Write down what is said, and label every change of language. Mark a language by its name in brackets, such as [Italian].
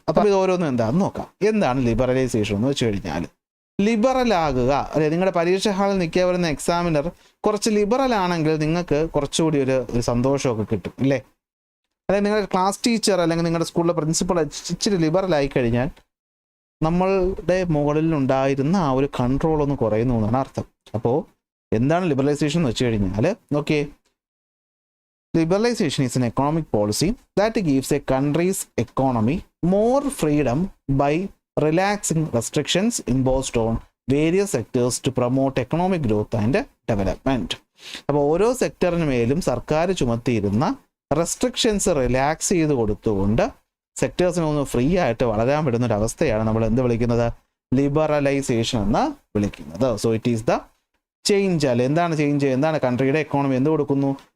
[Malayalam] അപ്പോൾ ഇത് ഓരോന്നും എന്താണെന്ന് നോക്കാം. എന്താണ് ലിബറലൈസേഷൻ എന്ന് വെച്ച് കഴിഞ്ഞാൽ, ലിബറൽ ആകുക, അല്ലെ നിങ്ങളുടെ പരീക്ഷ ഹാളിൽ നിൽക്കുക വരുന്ന എക്സാമിനർ കുറച്ച് ലിബറൽ ആണെങ്കിൽ നിങ്ങൾക്ക് കുറച്ചുകൂടി ഒരു സന്തോഷമൊക്കെ കിട്ടും ഇല്ലേ. അല്ലെങ്കിൽ നിങ്ങളുടെ ക്ലാസ് ടീച്ചർ അല്ലെങ്കിൽ നിങ്ങളുടെ സ്കൂളിലെ പ്രിൻസിപ്പൾ ഇച്ചിരി ലിബറൽ ആയി കഴിഞ്ഞാൽ നമ്മളുടെ മുകളിൽ ഉണ്ടായിരുന്ന ആ ഒരു കൺട്രോൾ ഒന്ന് കുറയുന്നു എന്നാണ് അർത്ഥം. അപ്പോൾ എന്താണ് ലിബറലൈസേഷൻ എന്ന് വെച്ച് കഴിഞ്ഞാൽ, okay, [English] liberalization is an economic policy that gives a country's economy more freedom by relaxing restrictions imposed on various sectors to promote economic growth and development. [Malayalam] അപ്പോൾ ഓരോ സെക്ടറിന് മേലും സർക്കാർ ചുമത്തിയിരുന്ന റെസ്ട്രിക്ഷൻസ് റിലാക്സ് ചെയ്ത് കൊടുത്തുകൊണ്ട് സെക്ടേഴ്സിനെ ഒന്ന് ഫ്രീ ആയിട്ട് വളരാൻ പറ്റുന്ന ഒരു അവസ്ഥയാണ് നമ്മൾ എന്ത് വിളിക്കുന്നത്, ലിബറലൈസേഷൻ എന്ന് വിളിക്കുന്നത്. [English] So it is the change. [Malayalam] അല്ലെ എന്താണ് ചേഞ്ച്? എന്താണ് കൺട്രിയുടെ എക്കോണമി എന്ത് കൊടുക്കുന്നു?